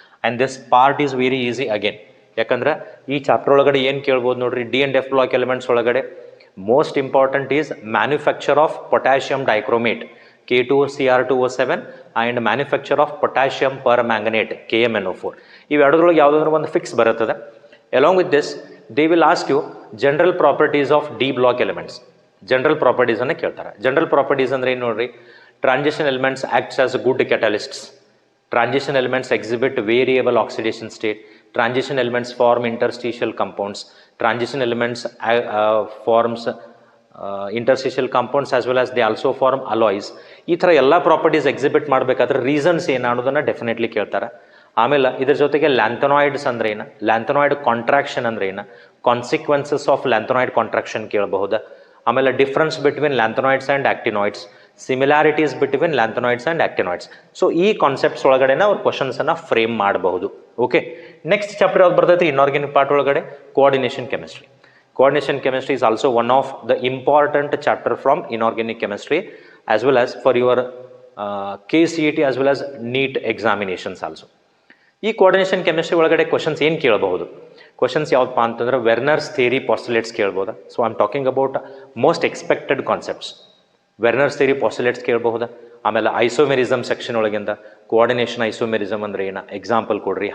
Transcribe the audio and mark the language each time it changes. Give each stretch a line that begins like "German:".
English: And this part is very easy again.
Kannada: ಯಾಕಂದ್ರೆ ಈ chapter ಒಳಗಡೆ ಏನು ಕೇಳ್ಬೋದು ನೋಡ್ರಿ,
English: D and F block elements ಒಳಗಡೆ most important is manufacture of potassium dichromate K2Cr2O7 and manufacture of potassium permanganate KMnO4.
Kannada: ಇವೆರಡರೊಳಗೆ ಯಾವುದಾದ್ರೂ ಒಂದು ಫಿಕ್ಸ್ ಬರುತ್ತದೆ.
English: Along with this they will ask you general properties of D block elements.
Kannada: General ಪ್ರಾಪರ್ಟೀಸನ್ನು ಕೇಳ್ತಾರೆ.
English: general properties
Kannada: ಅಂದರೆ ಏನು ನೋಡ್ರಿ,
English: Transition elements acts as good catalysts, transition elements exhibit variable oxidation state, transition elements form interstitial compounds, transition elements forms interstitial compounds as well as they also form alloys.
Kannada: ಈ ಥರ ಎಲ್ಲ properties exhibit ಮಾಡಬೇಕಾದ್ರೆ reasons ಏನು ಅನ್ನೋದನ್ನು definitely ಕೇಳ್ತಾರೆ. ಆಮೇಲೆ ಇದ್ರ ಜೊತೆಗೆ ಲ್ಯಾಂಥನಾಯ್ಡ್ಸ್ ಅಂದ್ರೆ ಏನು, ಲ್ಯಾಂಥನಾಯ್ಡ್ ಕಾಂಟ್ರಾಕ್ಷನ್ ಅಂದ್ರೆ ಏನು, ಕಾನ್ಸಿಕ್ವೆನ್ಸಸ್ ಆಫ್ ಲ್ಯಾಂಥನಾಯ್ಡ್ ಕಾಂಟ್ರಾಕ್ಷನ್ ಕೇಳಬಹುದು.
English: ಆಮೇಲೆ difference between lanthanoids and actinoids, similarities between lanthanoids and actinoids.
Kannada: So ಈ ಕಾನ್ಸೆಪ್ಟ್ಸ್ ಒಳಗಡೆ ಅವ್ರು ಕ್ವಶನ್ಸನ್ನು ಫ್ರೇಮ್ ಮಾಡಬಹುದು. ಓಕೆ, ನೆಕ್ಸ್ಟ್ ಚಾಪ್ಟರ್ ಯಾವ್ದು ಬರ್ತೈತೆ ಇನ್ಆರ್ಗ್ಯಾನಿಕ್ ಪಾರ್ಟ್ ಒಳಗಡೆ, coordination chemistry.
English: Coordination chemistry is also one of the important chapter from inorganic chemistry as well as for your KCET as well as NEET examinations also.
Kannada: ಈ coordination chemistry ಒಳಗಡೆ questions ಏನು ಕೇಳಬಹುದು, questions ಯಾವ್ದಪ್ಪ ಅಂತಂದ್ರೆ ವೆರ್ನರ್ಸ್ theory postulates ಕೇಳ್ಬೋದಾ.
English: So I am talking about most expected concepts. Werner's theory postulates ಕೇಳಬಹುದಾ.
Kannada: ಆಮೇಲೆ isomerism section ಒಳಗಿಂದ coordination isomerism ಅಂದ್ರೆ ಏನ, ಎಕ್ಸಾಂಪಲ್ ಕೊಡ್ರಿ.